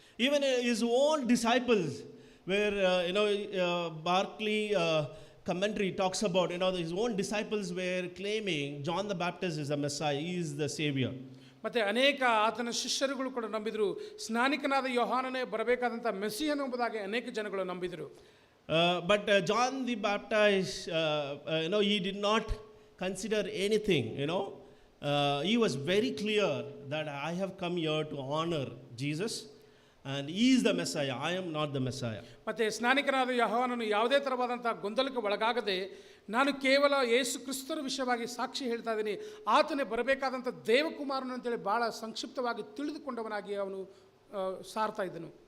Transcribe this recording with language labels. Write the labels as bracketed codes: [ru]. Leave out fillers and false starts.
[en] Even his own disciples, where Barclay commentary talks about, his own disciples were claiming John the Baptist is the Messiah, he is the Savior. [kn] ಮತ್ತು ಅನೇಕ ಆತನ ಶಿಷ್ಯರುಗಳು ಕೂಡ ನಂಬಿದರು, ಸ್ನಾನಿಕನಾದ ಯೋಹಾನನೇ ಬರಬೇಕಾದಂಥ ಮೆಸ್ಸಿಯನು ಎಂಬುದಾಗಿ ಅನೇಕ ಜನಗಳು ನಂಬಿದರು. [en] But John the Baptist, he did not consider anything, he was very clear that I have come here to honor Jesus, and he is the Messiah. I am not the Messiah. [kn] ಮತ್ತು ಸ್ನಾನಿಕನಾದ ಯೋಹಾನನು ಯಾವುದೇ ಥರವಾದಂಥ ಗೊಂದಲಕ್ಕೆ ಒಳಗಾಗದೆ ನಾನು ಕೇವಲ ಯೇಸು ಕ್ರಿಸ್ತರ ವಿಷಯವಾಗಿ ಸಾಕ್ಷಿ ಹೇಳ್ತಾ ಇದ್ದೀನಿ, ಆತನೇ ಬರಬೇಕಾದಂಥ ದೇವಕುಮಾರನು ಅಂತೇಳಿ ಭಾಳ ಸಂಕ್ಷಿಪ್ತವಾಗಿ ತಿಳಿದುಕೊಂಡವನಾಗಿ ಅವನು ಸಾರ್ತಾ ಇದ್ದನು.